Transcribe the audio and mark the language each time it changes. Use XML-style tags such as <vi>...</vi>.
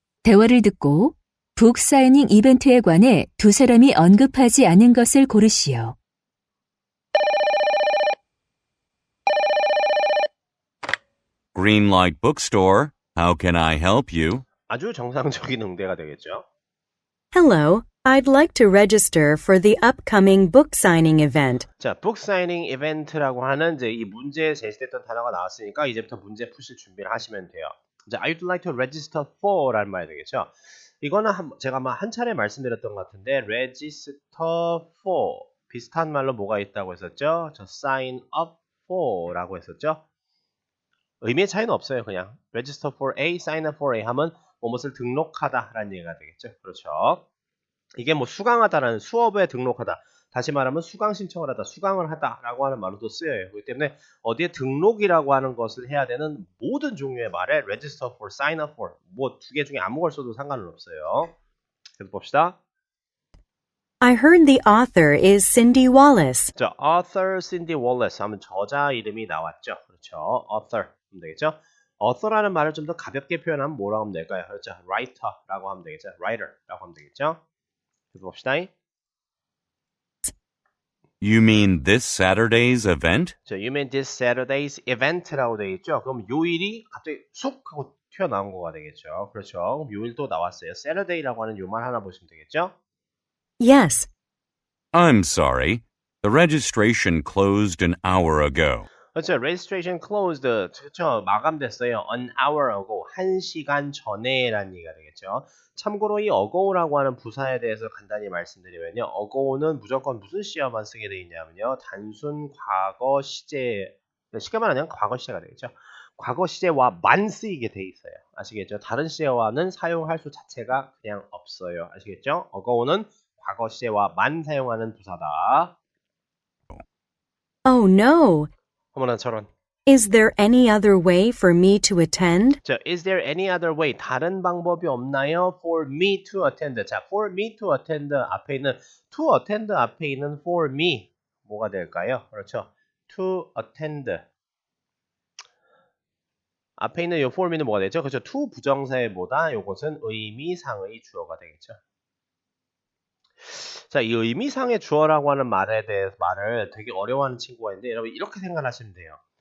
<ko>대화를 듣고 북 사이닝 이벤트에 관해 두 사람이 언급하지 않은 것을 고르시오.</ko> <en>Greenlight Bookstore. How can I help you?</en> <ko>아주 정상적인 응대가 되겠죠.</ko> <en>Hello, I'd like to register for the upcoming book signing event.</en> <ko>자, 북 사이닝 이벤트라고 하는 이제 이 문제에 제시됐던 단어가 나왔으니까 이제부터 문제 푸실 준비를 하시면 돼요. 자,</ko> <en>I'd like to register for</en> <ko>라는 말이 되겠죠. 이거는 제가 아마 한 차례 말씀드렸던 것 같은데 register for 비슷한 말로 뭐가 있다고 했었죠? 저 sign up for라고 했었죠. 의미의 차이는 없어요. 그냥</ko> <en>register for A, sign up for A</en> <ko>하면 무엇을 등록하다라는 얘기가 되겠죠. 그렇죠. 이게 뭐 수강하다라는 수업에 등록하다. 다시 말하면 수강 신청을 하다, 수강을 하다라고 하는 말로도 쓰여요. 그렇기 때문에 어디에 등록이라고 하는 것을 해야 되는 모든 종류의 말에</ko> <en>register for, sign up for</en> <ko>뭐 두 개 중에 아무 걸 써도 상관은 없어요. 계속 봅시다.</ko> <en>I heard the author is Cindy Wallace.</en> <ko>자, author Cindy Wallace 하면 저자 이름이 나왔죠. 그렇죠. author 하면 되겠죠. author라는 말을 좀 더 가볍게 표현하면 뭐라고 하면 될까요? 그렇죠. writer라고 하면 되겠죠. writer라고 하면 되겠죠. 계속 봅시다.</ko> <en>You mean this Saturday's event?</en> <ko>자,</ko> <en>you mean this Saturday's event</en> <ko>라고 되어 있죠. 그럼 요일이 갑자기 쑥 하고 튀어나온 거가 되겠죠. 그렇죠. 그럼 요일도 나왔어요. Saturday라고 하는 요 말 하나 보시면 되겠죠.</ko> <en>Yes, I'm sorry. The registration closed an hour ago.</en> <ko>그렇죠.</ko> <en>Registration closed.</en> <ko>그렇죠. 마감됐어요.</ko> <en>An hour ago.</en> <ko>1시간 전에라는 얘기가 되겠죠. 참고로 이 ago라고 하는 부사에 대해서 간단히 말씀드리면요. ago는 무조건 무슨 시제만 쓰게 되어 있냐면요. 단순 과거 시제, 쉽게 말하면 과거 시제가 되겠죠. 과거 시제와만 쓰이게 돼 있어요. 아시겠죠? 다른 시제와는 사용할 수 자체가 그냥 없어요. 아시겠죠? ago는 과거 시제와만 사용하는 부사다.</ko> <en>oh no.</en> <ko>어머나 저런.</ko> <en>Is there any other way for me to attend?</en> <ko>자,</ko> <en>is there any other way?</en> <ko>다른 방법이 없나요?</ko> <en>For me to attend.</en> <ko>자,</ko> <en>for me to attend</en> <ko>앞에 있는 to attend 앞에 있는 for me 뭐가 될까요? 그렇죠.</ko> <en>to attend</en> <ko>앞에 있는 이 for me는 뭐가 되죠? 그렇죠. to 부정사의 뭐다? 요것은 의미상의 주어가 되겠죠. 자, 이 의미상의 주어라고 하는 말에 대해서 말을 되게 어려워하는 친구가 있는데 여러분 이렇게 생각하시면 돼요.</ko>